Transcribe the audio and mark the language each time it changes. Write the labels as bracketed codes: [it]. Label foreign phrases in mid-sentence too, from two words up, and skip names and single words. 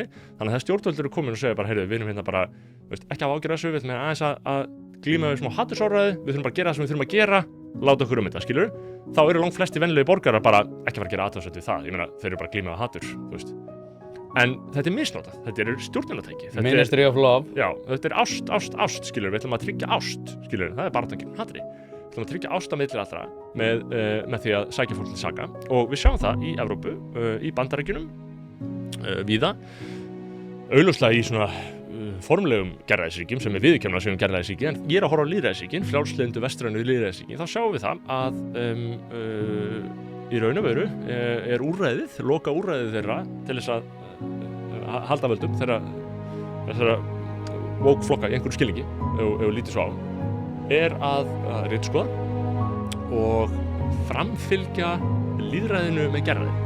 [is] Þannig að það stjórnvöld eru komin og segja bara, heyrðu, við erum hérna bara, ekki hafa ágjörð þessu, við ætlum aðeins að glíma við smá hatursorðræðu, við þurfum bara að gera það sem við þurfum að gera, láta okkur þetta, skilur. Þá eru langflestir venjulegi borgarar bara ekki fara að gera athugasemd við það. Ég meina, þeir eru bara að glíma við hatur, En þetta misnotað, þetta eru stjórnmálatæki. Ministry of Love. Já, þetta ást, skilur. Við ætlum að tryggja ást, skilur. Það bara að gegn hatri. Við ætlum að tryggja ást á milli allra með því að sækja fólk til saka. Og við sjáum það í Evrópu, í Bandaríkjunum, víða. Augljóslega í svona formlegum gerræðisríkjum sem viðurkenna sem gerræðisríki, en ég að horfa á lýðræðisríkin, frjálslyndu vestrænu lýðræðisríkin, þá sjáum við það að í raun og veru úrræðið, loka úrræðið þeirra til þess að halda völdum þessara woke flokka í einhverju skilningi, ef við lítið svo á, að ritskoða og framfylgja lýðræðinu með gerræði.